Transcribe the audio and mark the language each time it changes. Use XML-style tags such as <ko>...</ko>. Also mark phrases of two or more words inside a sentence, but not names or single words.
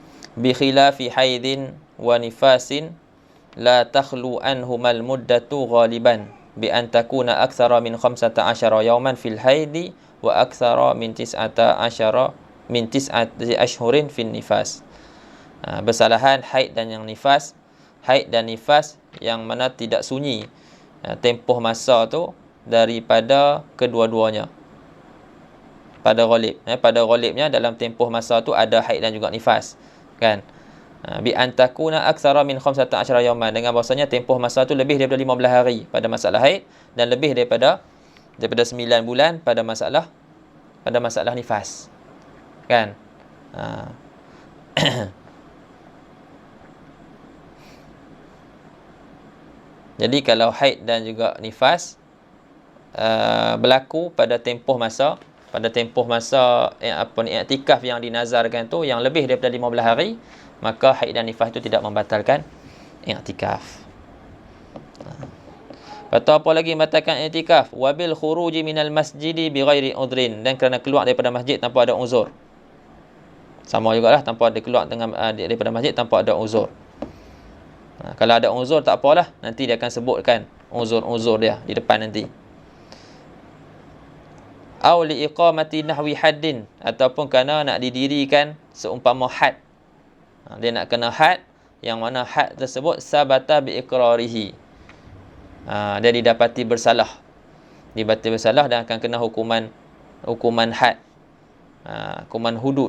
<ar>بخلاف حيض ونفاس لا تخلو عنهما المدة غالبا بأن تكون أكثر من 15 يوما في الحيض وأكثر من 19 من 9 أشهر في النفاس.</ar> <ms>Bersalahan haid dan yang nifas. Haid dan nifas yang mana tidak sunyi tempoh masa tu daripada kedua-duanya. Pada ghalibnya dalam tempoh masa tu ada haid dan juga nifas, kan?</ms> <ar>بأن تكون أكثر من 15 يوما,</ar> <ms>dengan bahasanya tempoh masa tu lebih daripada 15 hari pada masalah haid dan lebih daripada 9 bulan pada masalah nifas, kan? Jadi kalau haid dan juga nifas berlaku pada tempoh masa i'tikaf yang dinazarkan tu yang lebih daripada 15 hari, maka haid dan nifas itu tidak membatalkan i'tikaf. Atau apa lagi membatalkan i'tikaf?</ms> <ar>وبالخروج من المسجد بغير عذر,</ar> <ms>dan kerana keluar daripada masjid tanpa ada uzur. Sama jugalah, tanpa ada keluar daripada masjid tanpa ada uzur. Kalau ada uzur tak apalah, nanti dia akan sebutkan uzur-uzur dia di depan nanti.</ms> <ar>أو لإقامة نحو حد,</ar> <ms>ataupun kerana nak didirikan seumpama had. Dia nak kena had yang mana had tersebut</ms> <ar>ثبت بإقراره.</ar> <ms>Dia didapati bersalah. Dan akan kena hukuman had. Hukuman hudud.</ms>